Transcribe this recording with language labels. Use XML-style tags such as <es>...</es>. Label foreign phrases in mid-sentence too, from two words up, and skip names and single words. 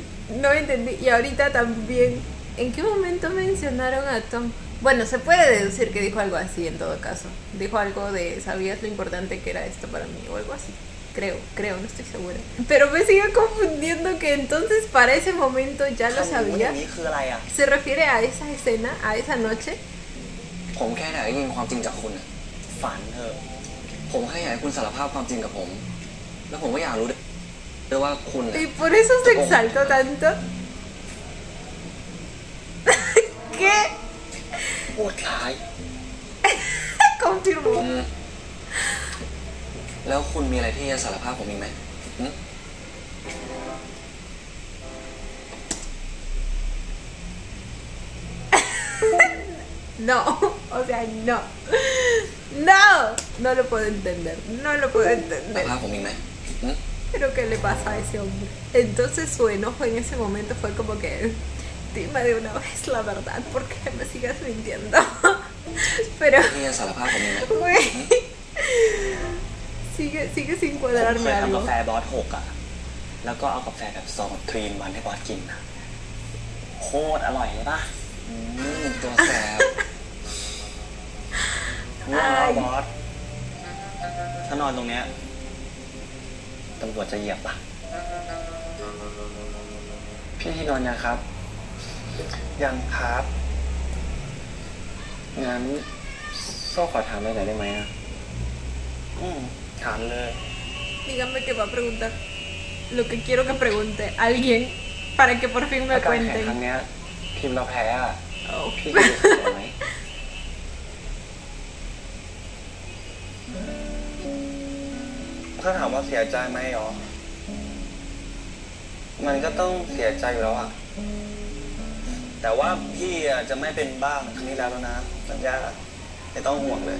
<es>Y ahorita también, ¿en qué momento mencionaron a Tom? Bueno, se puede deducir que dijo algo así en todo caso. Dijo algo de, ¿sabías lo importante que era esto para mí? O algo así. Creo, no estoy segura. Pero me sigue confundiendo que entonces para ese momento ya lo</es> <th>อย่าง</th> <es>sabía.</es> <th>นี้คืออะไรอ่ะ</th> <es>¿Se refiere a esa escena, a esa noche?</es> <th>ผมแค่ไหนได้ยินความจริงจากคุณน่ะ ฝันเถอะ ผมแค่อยากให้คุณสารภาพความจริงกับผม แล้วผมก็อยากรู้ด้วยว่าคุณน่ะ</th> <es>Y por eso se exaltó tanto. ¿Qué?</es> <th>โคตรร้าย</th> <es>Confirmó.</es> <th>แล้วคุณมีอะไรที่จะสารภาพผมอีกไหม</th> <es>No, o sea, no. No lo puedo entender. No lo puedo</es> <th>สาร</th> <es>entender.</es> <th>ภาพผมอีกไหม</th> <es>Pero ¿qué le pasa a ese hombre? Entonces su enojo en ese momento fue como que dime de una vez la verdad, ¿por qué me sigues mintiendo? Pero</es> <th>ที่จะสารภาพผมอีกไหม</th> <es>güey, sigue sin</es> <th>ผมเค</th> <es>cuadrarme</es> <th>ยทำ</th> <es>algo.</es> <th>กาแฟบอสหกอ่ะแล้วก็เอากาแฟแบบซองครีมวันให้บอสกินนะโคตรอร่อยเลยป่ะ ตัวแสบ ง่วงแล้วบอสถ้านอนตรงเนี้ยตำรวจจะเหยียบป่ะ พี่ที่นอนยังครับ ยังครับ งั้นโซ่ขอถามอะไรหน่อยได้ไหมอะ ถามเลย</th> <es>Dígame que va a preguntar lo que quiero que pregunte alguien para que por fin me</es> <th>การแข่งครั้ง</th> <es>cuenten.</es> <th>เนี้ยทีมเราแพ้อะ Oh. พี่จะเสียไหม ถ้าถามว่าเสียใจไหมหรอ มันก็ต้องเสียใจอยู่แล้วอะแต่ว่าพี่อะจะไม่เป็นบ้าเหมือนครั้งที่แล้วนะสัญญาไม่ต้องห่วงเลย</th>